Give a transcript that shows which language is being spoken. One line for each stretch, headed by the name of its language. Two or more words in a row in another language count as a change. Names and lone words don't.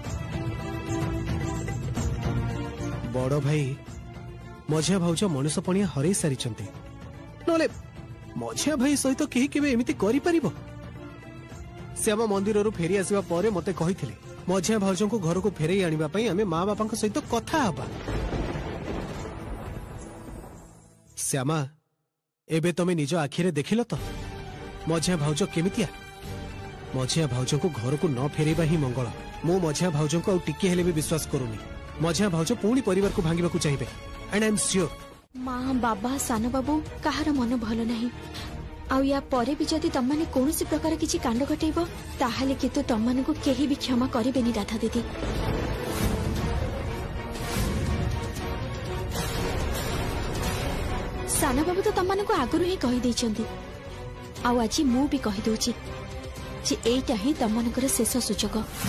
Odia: ବଡ଼ ଭାଇ ମଝିଆ ଭାଉଜ ମନୁଷ୍ୟ ପଣିଆ ହରେଇ ସାରି ନଲେ ମଝିଆ ଭାଇ ସହିତ କେହି କେବେ ଏମିତି କରି ପାରିବ ଶ୍ୟାମ ମନ୍ଦିର ଫେରି ଆସିବା ପରେ ମତେ କହିଥିଲେ ମଝିଆ ଭାଉଜକୁ ଘରକୁ ଫେରେଇ ଆଣିବା ପାଇଁ ଆମେ ମାଁ ବାପା ସହିତ କଥା ହେବା ଶ୍ୟାମା ଏବେ ତମେ ନିଜ ଆଖିରେ ଦେଖିଲ ତ ମଝିଆ ଭାଉଜ କେମିତିଆ ମଝିଆ ଭାଉଜକୁ ଘରକୁ ନ ଫେରେଇବା ହିଁ ମଙ୍ଗଳ ମୁଁ ମଝିଆ ଭାଉଜକୁ ଟିକେ ହେଲେ ବି ବିଶ୍ୱାସ କରୁନି ମଝିଆ ଭାଉଜ ପୁଣି ପରିବାରକୁ ଭାଙ୍ଗିବାକୁ ଚାହିଁଏ
English: and I am sure
Odia: ମାଁ ବାପା ସାନ ବାବୁ କାହାର ମନ ଭଲ ନାହିଁ ଆଉ ୟା ପରେ ବି ଯଦି ତମ ମାନେ କୌଣସି ପ୍ରକାର କିଛି କାଣ୍ଡ ଘଟେଇବ ତାହାଲେ କିନ୍ତୁ ତମ ମାନଙ୍କୁ କେହି ବି କ୍ଷମା କରିବେନି ରାଧା ଦିଦି ସାନ ବାବୁ ତ ତମ ମାନଙ୍କୁ ଆଗରୁ ହିଁ କହି ଦେଉଛନ୍ତି ଆଉ ଆଜି ମୁଁ ବି କହି ଦେଉଛି ଯେ ଏଇଟା ହିଁ ତମ ମାନଙ୍କର ଶେଷ ସୂଚକ